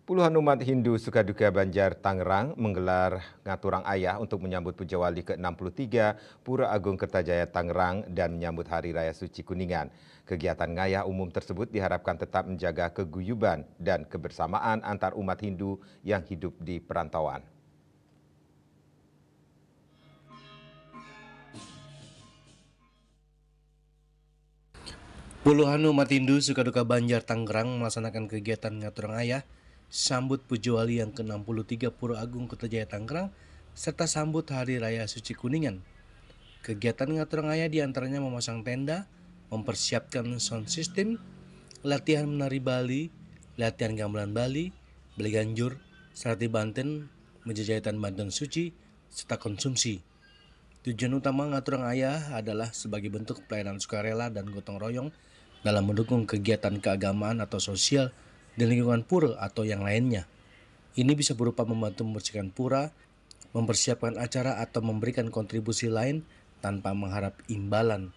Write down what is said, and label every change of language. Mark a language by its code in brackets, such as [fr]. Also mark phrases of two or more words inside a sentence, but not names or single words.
[id] Puluhan umat Hindu Sukaduka Banjar Tangerang menggelar [ban] ngaturang ayah [id] untuk menyambut Puja Wali ke-63 Pura Agung Kertajaya Tangerang dan menyambut Hari Raya Suci Kuningan. Kegiatan ngayah umum tersebut diharapkan tetap menjaga keguyuban dan kebersamaan antar umat Hindu yang hidup di perantauan. Puluhan umat Hindu Sukaduka Banjar Tangerang melaksanakan kegiatan [ban] ngaturang ayah [id] sambut Puja Wali yang ke-63 Pura Agung Kertajaya Tangerang serta sambut Hari Raya Suci Kuningan. Kegiatan [ban] ngaturang ayah [id] diantaranya memasang tenda, mempersiapkan [en] sound system, [id] latihan menari Bali, latihan gamelan Bali, beli ganjur, serati Banten, meja jahitan Banten Suci, serta konsumsi. Tujuan utama [ban] ngaturang ayah [id] adalah sebagai bentuk pelayanan sukarela dan gotong royong dalam mendukung kegiatan keagamaan atau sosial di lingkungan pura atau yang lainnya. Ini bisa berupa membantu membersihkan pura, mempersiapkan acara atau memberikan kontribusi lain tanpa mengharap imbalan.